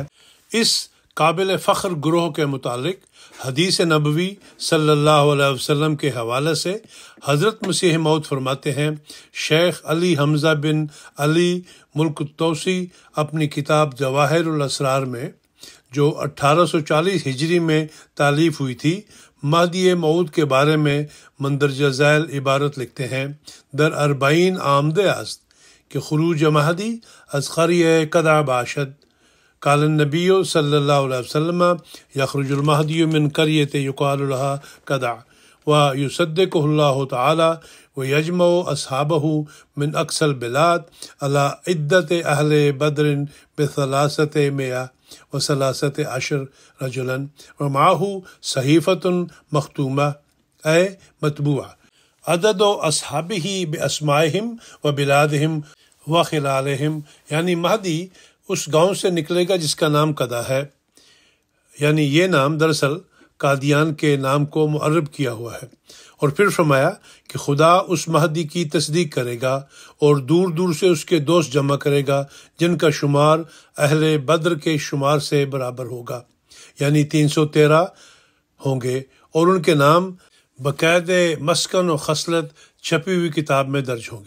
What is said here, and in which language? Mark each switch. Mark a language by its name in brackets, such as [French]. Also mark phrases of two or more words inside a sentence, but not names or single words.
[Urdu] اس قابل فخر گروہ کے متعلق حدیث نبوی [Arabic] صلی اللہ علیہ وسلم [Urdu] کے حوالے سے حضرت مسیح موعود فرماتے ہیں، شیخ علی حمزہ بن علی ملک التوسی اپنی کتاب جواہر الاسرار میں جو 1840 ہجری میں تالیف ہوئی تھی، مہدی موعود کے بارے میں مندرجہ ذیل عبارت لکھتے ہیں: [Persian] در 40 آمده است که خروج مهدی از قریه کدع باشد. [Arabic] قال النبی صلی اللہ علیہ وسلم یخرج المہدی من قریة یقال لها کدع ویصدقه اللہ تعالی ویجمع اصحابه من اقصى البلاد على عدت اہل بدر ب300 و13 رجلا ومعه صحیفۃ مختومہ اے مطبوعہ عدد اصحابہ باسمائہم و بلادہم و خلالہم، [Urdu] یعنی مہدی اس گاؤں سے نکلے گا جس کا نام قدا ہے، یعنی یہ نام دراصل قادیان کے نام کو معرب کیا ہوا ہے۔ اور پھر فرمایا کہ خدا اس مہدی کی تصدیق کرے گا اور دور دور سے اس کے دوست جمع کرے گا جن کا شمار اہل بدر کے شمار سے برابر ہوگا، یعنی 313 ہوں گے، اور ان کے نام باقاعدہ مسکن و خصلت چھپی ہوئی کتاب میں درج ہوں گے۔